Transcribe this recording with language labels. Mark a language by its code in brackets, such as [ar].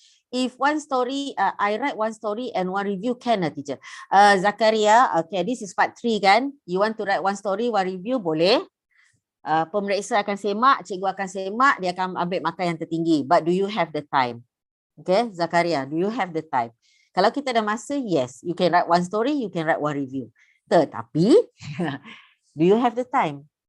[en] If one story, I write one story and one review, can lah teacher? Zakaria, okay, this is part 3 kan? You want to write one story, one review, boleh. [ms] Pemeriksa akan semak, cikgu akan semak, dia akan ambil markah yang tertinggi. [en] But do you have the time? Okay, Zakaria, do you have the time? [ms] Kalau kita ada masa, [en] yes, you can write one story, you can write one review. Tetapi, do you have the time?